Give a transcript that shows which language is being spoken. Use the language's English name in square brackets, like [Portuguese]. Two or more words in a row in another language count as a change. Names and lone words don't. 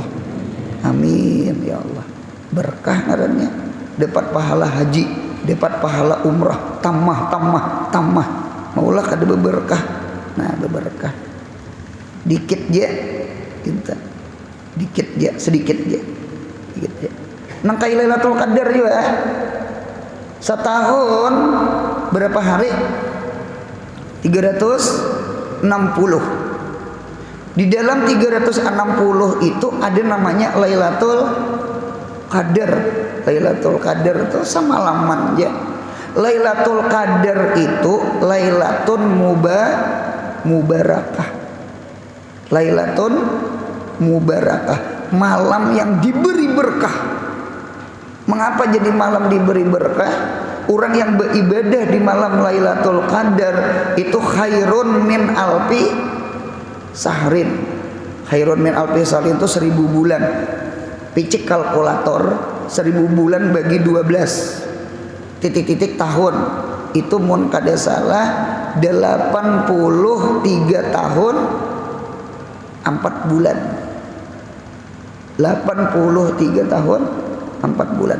[Arabic] آمين يا الله. [Banjar] Berkah ngarannya. [Indonesian] Dapat pahala haji, dapat pahala umrah, tamah. [Banjar] Maulah kada berberkah. Nah, berberkah. Dikit je kita. Dikit je, sedikit je. Nangkai Lailatul Qadar juga. [Indonesian] Setahun berapa hari? 360. Di dalam 360 itu ada namanya Lailatul Qadar. Lailatul Qadar itu semalaman ya. Lailatul Qadar itu [Arabic] ليلة مباركة. ليلة مباركة, [Indonesian] malam yang diberi berkah. Mengapa jadi malam diberi berkah? Orang yang beribadah di malam Lailatul Qadar itu [Arabic] خير من ألف شهر. خير من ألف شهر [Indonesian] itu 1000 bulan. [Banjar] Picik kalkulator, 1000 bulan bagi 12 titik-titik tahun, itu mun kada salah 83 tahun 4 bulan. [Indonesian] 83 tahun 4 bulan.